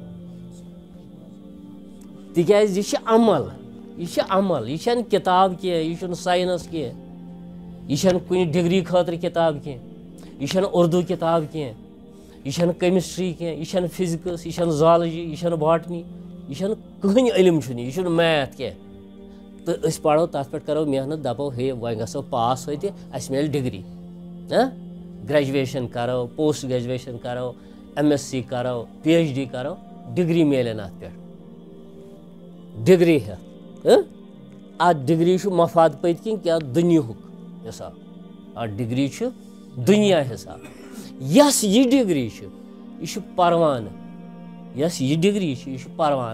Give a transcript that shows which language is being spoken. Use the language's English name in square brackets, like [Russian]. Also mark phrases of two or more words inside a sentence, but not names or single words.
[Kashmiri] تِکیازِ یہِ چھِ عمل یہِ چھنہٕ کِتاب کینٛہہ یہِ چھُنہٕ ساینس کینٛہہ یہِ چھنہٕ کُنہِ ڈگری خٲطرٕ کِتاب کینٛہہ یہِ چھنہٕ اُردو کِتاب کینٛہہ یہِ چھنہٕ کیمسٹری کینٛہہ یہِ چھنہٕ فِزِکٕس یہِ چھنہٕ زالجی یہِ چھنہٕ باٹنی یہِ چھنہٕ کٕہٕنۍ علم چھُنہٕ یہِ چھُنہٕ میتھ کینٛہہ. تہٕ أسۍ پرو تتھ پٮ۪ٹھ کرو محنت دپو ہے وۄنۍ گژھو پاس ہوتہِ اسہِ میلہِ ڈگری گریجویشن کرو [English] post graduation [Kashmiri] کرو MSc کرو PhD کرو ڈگری میلن اتھ پٮ۪ٹھ ڈگری ہٮ۪تھ. اتھ ڈگری چھُ مفاد پٔتۍ کِنۍ کیٛاہ دُنیہُک حساب. اتھ ڈگری چھُ دُنیا حساب. یۄس یہِ ڈگری چھِ یہِ چھُ پروانہٕ یۄس یہِ ڈگری چھِ یہِ چھُ پروانہٕ.